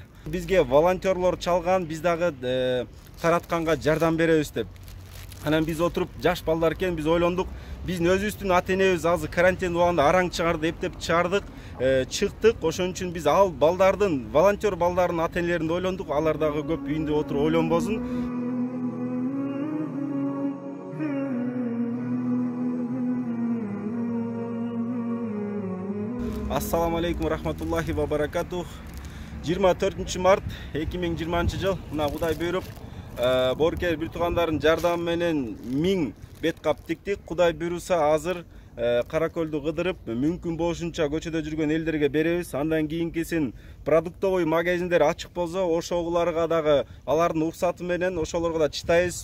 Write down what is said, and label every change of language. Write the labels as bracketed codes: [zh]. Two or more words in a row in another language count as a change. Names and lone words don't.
[ky] Бизге волонтерлор чалган, биз дагы таратканга жардам беребиз деп. Анан биз отуруп, жаш балдар экен, биз ойлондук, биздин өзүбүздүн ата-энебиз азыр карантин убагында араң чыгарды, эптеп чыгардык, чыктык. Ошон үчүн биз ал балдардын, волонтер балдардын ата-энелерин ойлондук, алар дагы көп үйүндө отуруп ойлонбосун. [ar] السلام عليكم رحمة الله وبركاته. [ky] 24 март 2020 жыл. Мына Кудай буйруп, Боорукер бир туугандардын жардамы менен 1000 бет кап тиктик. Кудай буйруса азыр Кара көлдү кыдырып, мүмкүн болушунча көчөдө жүргөн элдерге беребиз. Андан кийинкисин продуктовый магазиндер ачык болсо, ошолорго дагы алардын уруксаты менен ошолорго да чыйтайбыз.